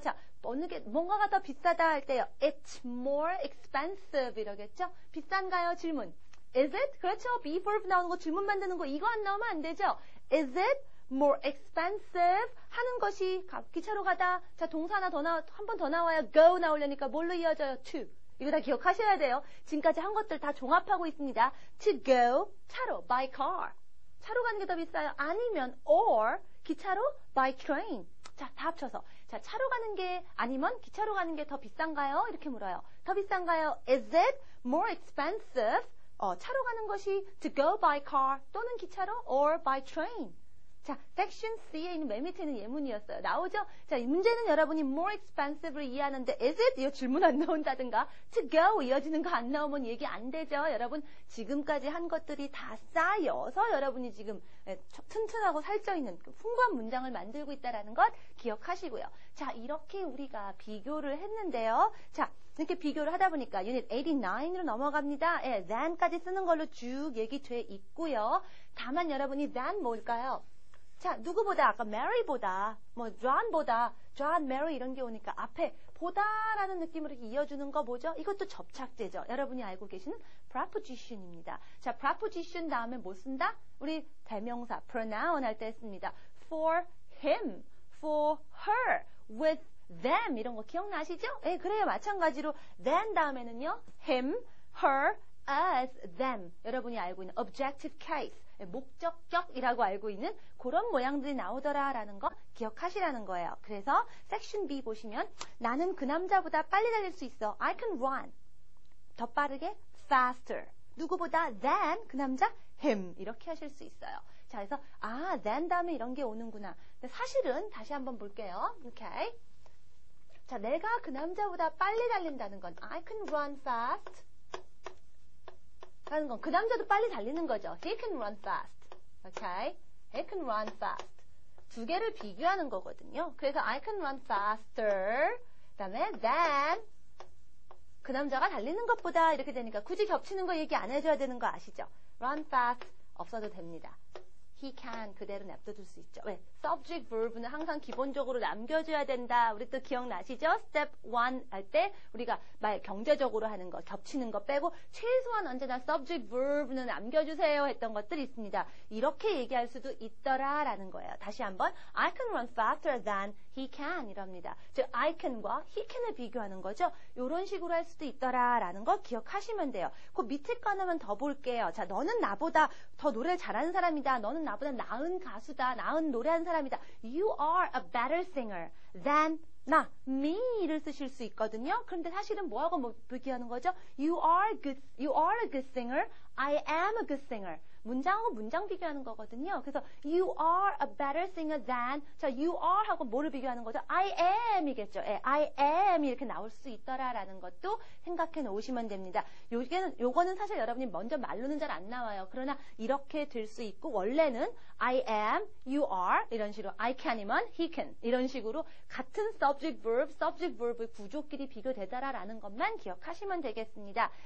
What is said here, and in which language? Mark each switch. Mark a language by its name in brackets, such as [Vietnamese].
[Korean] 자, 뭔가가 더 비싸다 할 때요. [English] It's more expensive [Korean] 이러겠죠? 비싼가요? 질문. [English] Is it? [Korean] 그렇죠. be verb 나오는 거 질문 만드는 거 이거 안 나오면 안 되죠. Is it [English] more expensive [Korean] 하는 것이 기차로 가다. 자, 동사 하나 더 한 번 더 나와요. go 나오려니까 뭘로 이어져요? [English] to. [Korean] 이거 다 기억하셔야 돼요. 지금까지 한 것들 다 종합하고 있습니다. [English] to go [Korean] 차로 [English] by car. [Korean] 차로 가는 게 더 비싸요. 아니면 [English] or [Korean] 기차로 [English] by train. [Korean] 자, 다 합쳐서. 자, 차로 가는 게 아니면 기차로 가는 게 더 비싼가요? 이렇게 물어요. 더 비싼가요? [English] Is it more expensive? [Korean] 차로 가는 것이 [English] to go by car [Korean] 또는 기차로 [English] or by train. [Korean] 자, 섹션 C에 있는 맨 밑에 있는 예문이었어요. 나오죠? 자, 이 문제는 여러분이 more expensive를 이해하는데 is it? 이 질문 안 나온다든가 to go 이어지는 거 안 나오면 얘기 안 되죠? 여러분 지금까지 한 것들이 다 쌓여서 여러분이 지금 튼튼하고 살쪄있는 풍부한 문장을 만들고 있다는 것 기억하시고요. 자, 이렇게 우리가 비교를 했는데요. 자, 이렇게 비교를 하다 보니까 유닛 89으로 넘어갑니다. 예, than까지 쓰는 걸로 쭉 얘기돼 있고요. 다만 여러분이 than 뭘까요? 자, 누구보다 아까 Mary보다 뭐 John보다 John, Mary 이런 게 오니까 앞에 보다라는 느낌으로 이어주는 거 뭐죠? 이것도 접착제죠. 여러분이 알고 계시는 preposition입니다. 자, preposition 다음에 뭐 쓴다? 우리 대명사 pronoun 할 때 씁니다. [English] For him, for her, with them [Korean] 이런 거 기억나시죠? 예, 그래요. 마찬가지로 then 다음에는요. him, her, as, them 여러분이 알고 있는 objective case 목적격이라고 알고 있는 그런 모양들이 나오더라라는 거 기억하시라는 거예요. 그래서 섹션 B 보시면 나는 그 남자보다 빨리 달릴 수 있어. [English] I can run. [Korean] 더 빠르게 faster. 누구보다 than 그 남자 him 이렇게 하실 수 있어요. 자, 그래서 than 다음에 이런 게 오는구나. 근데 사실은 다시 한번 볼게요. 오케이. 자, 내가 그 남자보다 빨리 달린다는 건 [English] I can run fast. [Korean] 라는 건 그 남자도 빨리 달리는 거죠. [English] He can run fast. Okay? He can run fast. [Korean] 두 개를 비교하는 거거든요. 그래서 [English] I can run faster. [Korean] 그다음에 than 그 남자가 달리는 것보다 이렇게 되니까 굳이 겹치는 거 얘기 안 해줘야 되는 거 아시죠? [English] Run fast [Korean] 없어도 됩니다. [English] He can [Korean] 그대로 냅둬둘 수 있죠. 왜? Subject verb는 항상 기본적으로 남겨줘야 된다. 우리 또 기억나시죠? Step 1 할 때 우리가 말 경제적으로 하는 거, 겹치는 거 빼고 최소한 언제나 subject verb는 남겨주세요 했던 것들이 있습니다. 이렇게 얘기할 수도 있더라라는 거예요. 다시 한번 [English] I can run faster than he can [Korean] 이럽니다. 즉 [English] I can [Korean] 과 [English] he can [Korean] 을 비교하는 거죠. 이런 식으로 할 수도 있더라라는 거 기억하시면 돼요. 그 밑에 거 하나만 더 볼게요. 자, 너는 나보다 더 노래를 잘하는 사람이다. 너는 나보다 나은 가수다. 나은 노래하는 사람이다. [English] You are a better singer than me [Korean] 를 쓰실 수 있거든요. 그런데 사실은 뭐하고 뭐 비교하는 거죠? [English] You are a good singer. I am a good singer. [Korean] 문장하고 문장 비교하는 거거든요. 그래서 [English] you are a better singer than 자, you are [Korean] 하고 뭐를 비교하는 거죠? I am 이겠죠. I am 이렇게 나올 수 있더라라는 것도 생각해 놓으시면 됩니다. 요거는 사실 여러분이 먼저 말로는 잘 안 나와요. 그러나 이렇게 될 수 있고 원래는 I am, you are 이런 식으로 I can이면 he can 이런 식으로 같은 subject verb의 구조끼리 비교되더라라는 것만 기억하시면 되겠습니다.